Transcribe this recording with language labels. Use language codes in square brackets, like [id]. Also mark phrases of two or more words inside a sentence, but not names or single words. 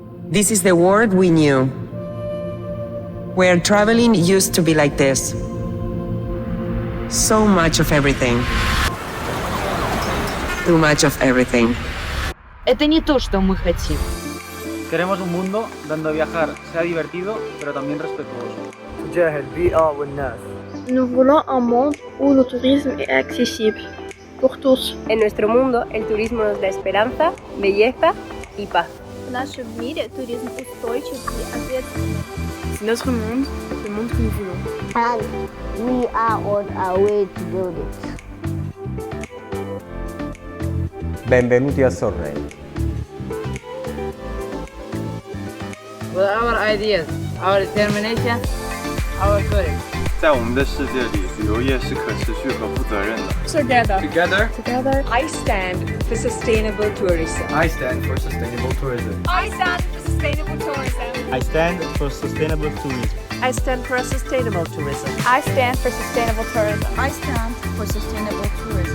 [en] This is the world we knew, where traveling used to be like this. So much of everything. Too much of everything. [ru] Это не то, что мы хотим. [es] Queremos un mundo donde viajar sea divertido, pero también respetuoso. [ar] تجاه البيئة والناس. [fr] Nous voulons un monde où le tourisme est accessible pour tous. [es] En nuestro mundo, el turismo nos da esperanza, belleza y paz. [ru] В нашем мире туризм устойчив и ответственный. [fr] C'est notre monde, le monde que nous voulons. [en] And we are on our way to build it. [it] Benvenuti a Sorrento. [en] With our ideas, our determination, our courage. [zh] 在我们的世界里，旅游业是可持续和负责任的。 [en] Together. I stand for sustainable tourism. I stand for sustainable tourism. I stand for sustainable tourism. I stand for sustainable tourism. I stand for a sustainable tourism. I stand for sustainable tourism. I stand for sustainable tourism.